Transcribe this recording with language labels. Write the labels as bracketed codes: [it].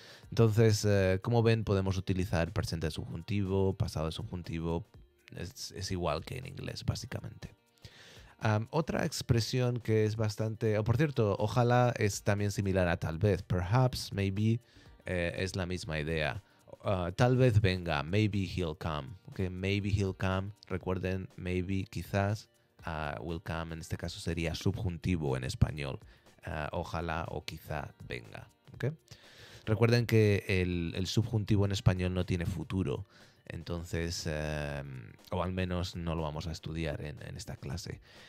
[es] Entonces, como ven, podemos utilizar presente de subjuntivo, pasado de subjuntivo, es igual que en inglés, básicamente. Otra expresión que es bastante... por cierto, ojalá es también similar a tal vez. [en] Perhaps, maybe, [es] es la misma idea. Tal vez venga, [en] maybe he'll come. Okay, maybe he'll come. [es] Recuerden, maybe, quizás, will come, en este caso sería subjuntivo en español. Ojalá o quizá venga. Okay. Recuerden que el subjuntivo en español no tiene futuro. Entonces, o al menos no lo vamos a estudiar en esta clase.